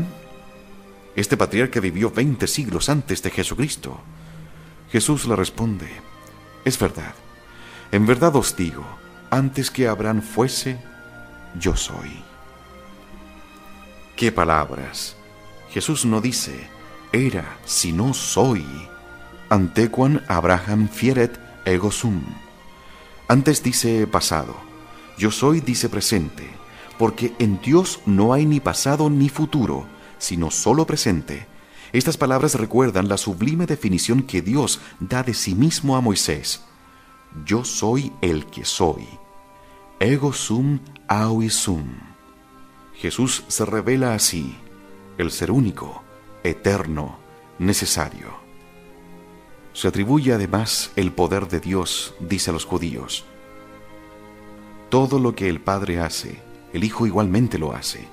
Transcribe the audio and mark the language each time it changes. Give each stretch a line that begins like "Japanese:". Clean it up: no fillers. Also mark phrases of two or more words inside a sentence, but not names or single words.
Spanish: Este patriarca vivió 20 siglos antes de Jesucristo. Jesús le responde: es verdad. En verdad os digo, antes que Abraham fuese, yo soy. ¡Qué palabras! Jesús no dice era, sino soy.
Latin: Antequam Abraham fieret ego sum.
Spanish: Antes dice pasado. Yo soy dice presente, porque en Dios no hay ni pasado ni futuro, sino solo presente. Estas palabras recuerdan la sublime definición que Dios da de sí mismo a Moisés. Yo soy el que soy.
Latin: Ego sum aui sum.
Spanish: Jesús se revela así, el ser único, eterno, necesario. Se atribuye además el poder de Dios, dice a los judíos. Todo lo que el Padre hace, el Hijo igualmente lo hace.